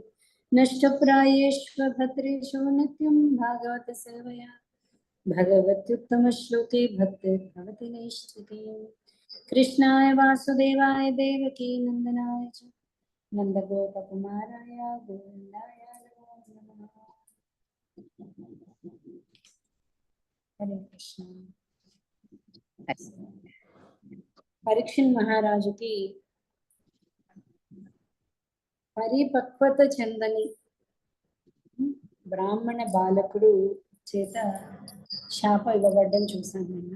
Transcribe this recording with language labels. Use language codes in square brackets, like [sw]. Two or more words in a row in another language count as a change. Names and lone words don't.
[sa] नष्टप्रायेष्व भद्रेषु नित्यं भागवत सेवया भगवत्युत्तमश्लोके भक्तिर्भवति नैष्ठिकी। कृष्णाय वासुदेवाय देवकी नंदनाय च नंदगोपकुमाराय गोविंदाय नमो नमः। हरे कृष्ण। [te] పరీక్షిత్ మహారాజుకి పరిపక్వత చెందని బ్రాహ్మణ బాలకుడు చేత శాపం ఇవ్వబడ్డం చూసాం నేను.